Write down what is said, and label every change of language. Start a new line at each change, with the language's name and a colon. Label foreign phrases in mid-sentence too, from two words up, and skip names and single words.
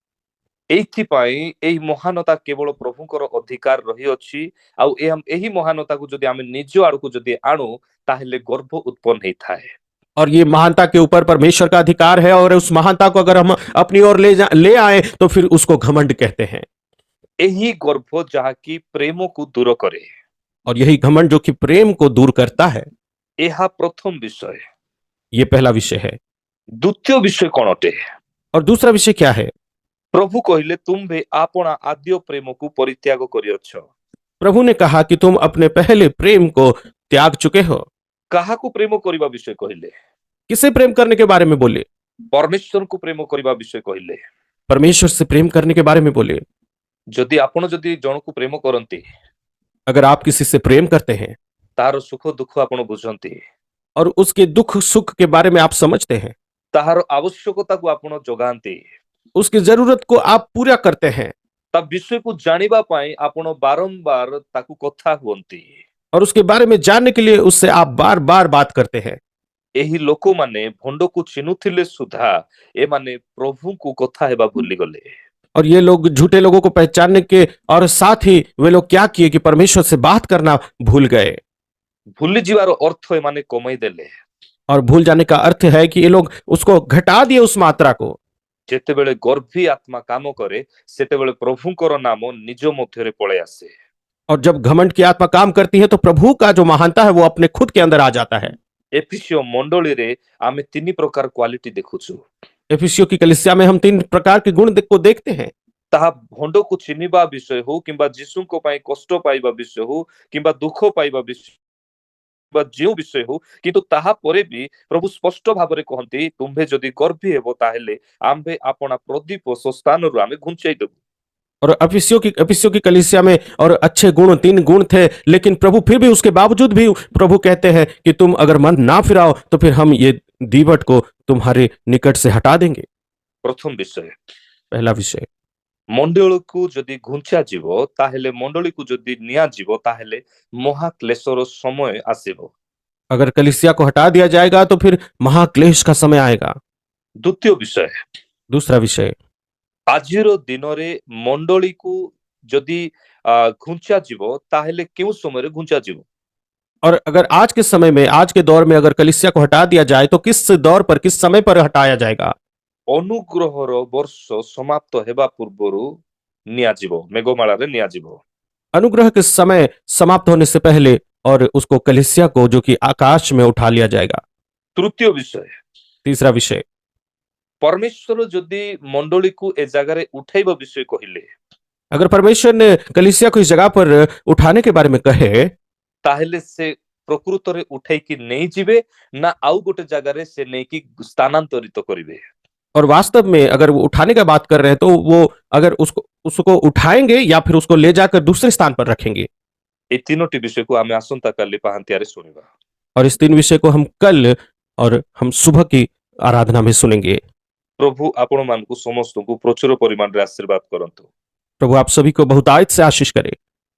Odia: ଏଇଥିପାଇଁ ଏହି ମହାନତା କେବଳ ପ୍ରଭୁଙ୍କର ଅଧିକାର ରହି ଅଛି, ଆଉ ଏହି ମହାନତା କୁ ଯଦି ଆମେ ନିଜ ଆଡ଼ କୁ ଯଦି ଆଣୁ ତାହେଲେ ଗର୍ଭ ଉତ୍ପନ୍ନ ହେଇ ଥାଏ।
Hindi: और ये महानता के ऊपर परमेश्वर का अधिकार है, और उस महानता को अगर हम अपनी ओर ले आए तो फिर उसको घमंड कहते हैं।
Odia: ଏହି ଗର୍ବ ଯାହାକି ପ୍ରେମକୁ ଦୂର କରେ।
Hindi: और यही घमंड जो कि प्रेम को दूर करता है,
Odia: ଏହା ପ୍ରଥମ ବିଷୟ।
Hindi: ये पहला विषय है।
Odia: ଦ୍ୱିତୀୟ ବିଷୟ କଣ ଅଟେ?
Hindi: और दूसरा विषय क्या है?
Odia: ପ୍ରଭୁ କହିଲେ ତୁମ୍ଭେ ଆପଣା ଆଦ୍ୟ ପ୍ରେମକୁ ପରିତ୍ୟାଗ କରିଅଛ।
Hindi: प्रभु ने कहा कि तुम अपने पहले प्रेम को त्याग चुके हो।
Odia: କାହାକୁ ପ୍ରେମ କରିବା ବିଷୟ କହିଲେ?
Hindi: किसे प्रेम करने के बारे में बोले?
Odia: ପରମେଶ୍ୱରଙ୍କୁ ପ୍ରେମ କରିବା ବିଷୟ କହିଲେ।
Hindi: परमेश्वर से प्रेम करने के बारे में बोले।
Odia: ଯଦି ଆପଣ ଯଦି ଜଣକୁ ପ୍ରେମ କରନ୍ତି,
Hindi: अगर आप किसी से प्रेम करते हैं
Odia: ତାହାର ସୁଖ ଦୁଃଖ ଆପଣ ବୁଝନ୍ତି,
Hindi: और उसके दुख सुख के बारे में आप समझते हैं,
Odia: ତାହାର ଆବଶ୍ୟକତାକୁ ଆପଣ ଯୋଗାନ୍ତି,
Hindi: उसकी जरूरत को आप पूरा करते हैं
Odia: ତା ବିଷୟକୁ ଜାଣିବା ପାଇଁ ଆପଣ ବାରମ୍ବାର ତାକୁ କଥା ହୁଅନ୍ତି,
Hindi: और उसके बारे में जानने के लिए उससे आप बार बार बात करते हैं,
Odia: ଏହି ଲୋକମାନେ ଭଣ୍ଡକୁ ଚିହ୍ନୁଥିଲେ ସୁଦ୍ଧା ଏମାନେ ପ୍ରଭୁଙ୍କୁ କଥା ହେବା ଭୁଲିଗଲେ।
Hindi: और ये लोग झूठे लोगों को पहचानने के और साथ ही वे लोग क्या किए कि परमेश्वर से बात करना भूल गए।
Odia: ଭୁଲିଯିବାର ଅର୍ଥ ଏମାନେ କମେଇ ଦେଲେ।
Hindi: और भूल जाने का अर्थ है कि ये लोग उसको घटा दिए, उस मात्रा को।
Odia: ଯେତେବେଳେ ଗର୍ଭୀ ଆତ୍ମା କାମ କରେ ସେତେବେଳେ ପ୍ରଭୁଙ୍କର ନାମ ନିଜ ମଧ୍ୟରେ ପଳେଇ ଆସେ।
Hindi: और जब घमंड की आत्मा काम करती है तो प्रभु का जो महानता है वो अपने खुद के अंदर आ जाता है।
Odia: ଏଫିସିଓ ମଣ୍ଡଳୀରେ ଆମେ ତିନି ପ୍ରକାର କ୍ୱାଲିଟି ଦେଖୁଛୁ।
Hindi: एफिसियों की कलीसिया में हम 3 प्रकार के गुण को देखते हैं।
Odia: ତାହା ଭଣ୍ଡକୁ ଚିହ୍ନିବା ବିଷୟ ହଉ କିମ୍ବା ଯୀଶୁଙ୍କ ପାଇଁ କଷ୍ଟ ପାଇବା ବିଷୟ ହଉ କିମ୍ବା ଦୁଃଖ ପାଇବା ବିଷୟ ବା ଯେଉଁ ବିଷୟ ହଉ, କିନ୍ତୁ ତାହାପରେ ବି ପ୍ରଭୁ ସ୍ପଷ୍ଟ ଭାବରେ କହନ୍ତି ତୁମ୍ଭେ ଯଦି ଗର୍ଭୀ ହେବ ତାହେଲେ ଆମ୍ଭେ ଆପଣା ପ୍ରଦୀପ ସ୍ଥାନରୁ ଆମେ ଘୁଞ୍ଚାଇ ଦେବୁ।
Hindi: और एफिसियों की कलीसिया में और अच्छे गुण 3 गुण थे, लेकिन प्रभु फिर भी उसके बावजूद भी प्रभु कहते हैं कि तुम अगर मन ना फिराओ तो फिर हम ये दीवट को तुम्हारे निकट से हटा देंगे।
Odia: ପ୍ରଥମ ବିଷୟ,
Hindi: पहला विषय,
Odia: ମଣ୍ଡଳୀକୁ ଯଦି ଘୁଞ୍ଚା ଯିବ ତାହେଲେ ମଣ୍ଡଳୀକୁ ଯଦି ନିଆଯିବ ତାହେଲେ ମହାକ୍ଲେଶର ସମୟ ଆସିବ।
Hindi: अगर कलीसिया को हटा दिया जाएगा तो फिर महाक्लेश का समय आएगा।
Odia: ଦ୍ୱିତୀୟ ବିଷୟ,
Hindi: दूसरा विषय,
Odia: ଆଜିର ଦିନରେ ମଣ୍ଡଳୀକୁ ଯଦି ଘୁଞ୍ଚା ଯିବ ତାହେଲେ କେଉଁ ସମୟରେ ଘୁଞ୍ଚା ଯିବ?
Hindi: और अगर आज के समय में, आज के दौर में अगर कलीसिया को हटा दिया जाए तो किस दौर पर, किस समय पर हटाया जाएगा?
Odia: ଅନୁଗ୍ରହର ବର୍ଷ ସମାପ୍ତ ହେବା ପୂର୍ବରୁ ନିଆଯିବ, ମେଘମାଳାରେ ନିଆଯିବ।
Hindi: अनुग्रह के समय समाप्त होने से पहले और उसको कलीसिया को जो कि आकाश में उठा लिया जाएगा।
Odia: ତୃତୀୟ ବିଷୟ,
Hindi: तीसरा विषय,
Odia: ପରମେଶ୍ୱର ଯଦି ମଣ୍ଡଳୀକୁ ଏ ଜାଗାରେ ଉଠାଇବା ବିଷୟ କହିଲେ
Hindi: अगर परमेश्वर ने कलीसिया को इस जगह पर उठाने के बारे में कहे
Odia: ତାହେଲେ ସେ ପ୍ରକୃତରେ ଉଠେଇକି ନେଇଯିବେ ନା ଆଉ ଗୋଟେ ଜାଗାରେ ସେ ନେଇକି ସ୍ଥାନାନ୍ତରିତ କରିବେ?
Hindi: और वास्तव में अगर वो उठाने का बात कर रहे हैं तो वो अगर उसको उठाएंगे या फिर उसको ले जाकर दूसरे स्थान पर रखेंगे।
Odia: ଏଇ ତିନୋଟି ବିଷୟକୁ ଆମେ ଆସନ୍ତାକାଲି ପାହାନ୍ତିଆରେ ଶୁଣିବା।
Hindi: और इस 3 विषय को हम कल और हम सुबह की आराधना में सुनेंगे।
Odia: ପ୍ରଭୁ ଆପଣମାନଙ୍କୁ ସମସ୍ତଙ୍କୁ ପ୍ରଚୁର ପରିମାଣରେ ଆଶୀର୍ବାଦ କରନ୍ତୁ।
Hindi: प्रभु आप सभी को बहुतायत से आशीष करे।